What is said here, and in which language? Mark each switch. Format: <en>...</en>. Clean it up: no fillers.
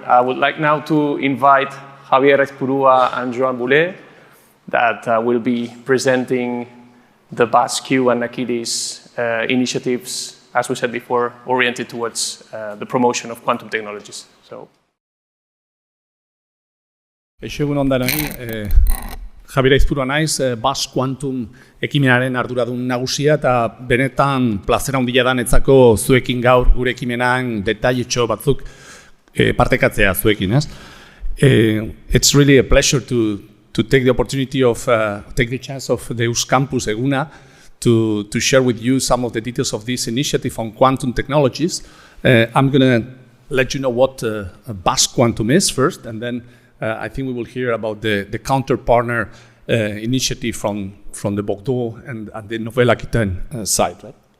<en>I would like now to invite Javier Ezpurua and Joan Boulet that will be presenting the BasQ and Naquidis initiatives, as we said before, oriented towards the promotion of quantum technologies. So.</en> <eu>EHU Euskampus Javier Ezpurua naiz, BasQ Quantum ekimenaren arduradun nagusia, eta benetan plazera handia da netzako zuekin gaur gure ekimenan detailetxo batzuk partekatzea zuekin, ez?</eu> <en>It's really a pleasure to take the opportunity of, take the chance of the Euskampus Eguna to share with you some of the details of this initiative on quantum technologies. I'm going to let you know what BasQ Quantum is first, and then I think we will hear about the counter-partner initiative from the Bordeaux and the Nouvelle-Aquitaine side. Right?</en>